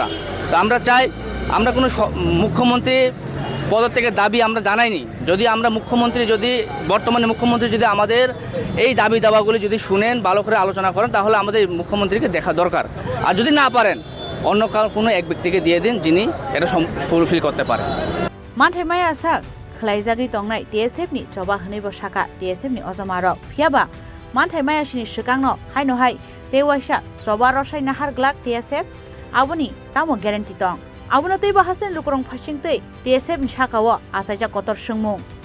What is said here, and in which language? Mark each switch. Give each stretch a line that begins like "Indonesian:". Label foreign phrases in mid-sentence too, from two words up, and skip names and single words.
Bangla: তো আমরা চাই, আমরা কোনো মুখ্যমন্ত্রী পদত্যাগের দাবি আমরা জানাইনি। যদি আমরা বর্তমানে মুখ্যমন্ত্রী যদি আমাদের এই দাবি দাবাগুলি যদি শুনেন, ভালো করে আলোচনা করেন, তাহলে আমাদের মুখ্যমন্ত্রীকে দেখা দরকার। আর যদি না পারেন, অন্য কোনো এক ব্যক্তিকে দিয়ে দিন যিনি এটা ফুলফিল করতে পারেন।
Kok Borok: Manthai Manya sak khlaijagi tongnai TSF ni Choba hnibo shaka TSF ni Ojamarok phiaba Manthai Manya sini Swkangno Haino hai tewaisa Choba rosai nahar glak TSF aboni tamo guarantee tong abono teiba Hasteni Lukurokno phasing tei TSF ni sakao asaija kotor sungmung